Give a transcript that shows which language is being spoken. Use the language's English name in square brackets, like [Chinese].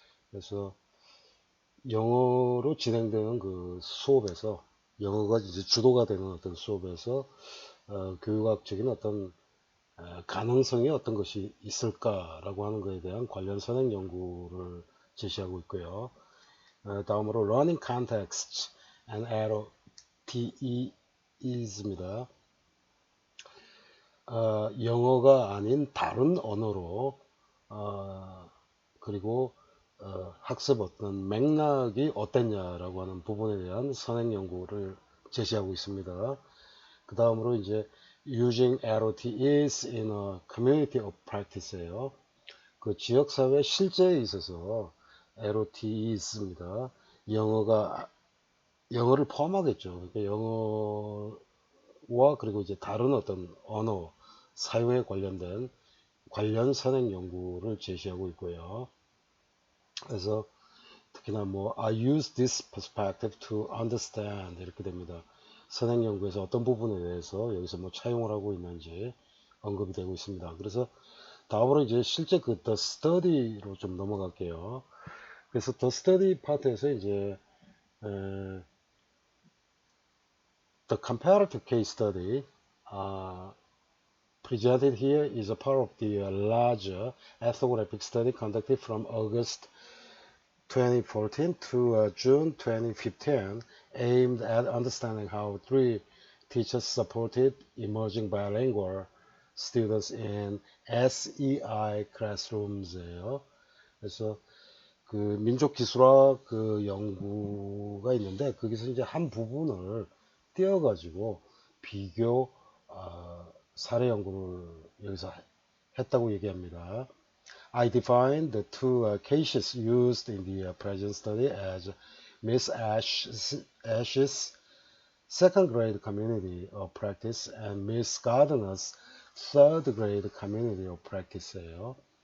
[Korean] 그래서 영어로 진행되는 그 수업에서 영어가 이제 주도가 되는 어떤 수업에서 교육학적인 어떤 가능성이 어떤 것이 있을까라고 하는 것에 대한 관련 선행 연구를 제시하고 있고요. 다음으로 [English] learning context and ROTEis입니다. [Korean] 영어가 아닌 다른 언어로 그리고 학습 어떤 맥락이 어땠냐라고 하는 부분에 대한 선행 연구를 제시하고 있습니다. 그 다음으로 이제 [English] using ROTEs in a community of practice예요. [Korean] 그 지역사회 실제에 있어서 ROTEs입니다. 영어를 포함하겠죠. 그러니까 영어와 그리고 이제 다른 어떤 언어 사용에 관련된 관련 선행 연구를 제시하고 있고요. 그래서 특히나 뭐 [English] I use this perspective to understand [Korean] 이렇게 됩니다. 선행 연구에서 어떤 부분에 대해서 여기서 뭐 차용을 하고 있는지 언급이 되고 있습니다. 그래서 다음으로 이제 실제 그 the study로 좀 넘어갈게요. 그래서 [English] the study [Korean] 파트에서 이제 [English] the comparative case study presented here is a part of the larger ethnographic study conducted from August 2014 to June 2015, aimed at understanding how three teachers supported emerging bilingual students in SEI classrooms예요. [Korean] 그래서 그 민족기술학 그 연구가 있는데 거기서 이제 한 부분을 띄어가지고 비교 사례 연구를 여기서 했다고 얘기합니다. [English] I define the two cases used in the present study as Miss Ash's second grade community of practice and Miss Gardner's third grade community of practice예요.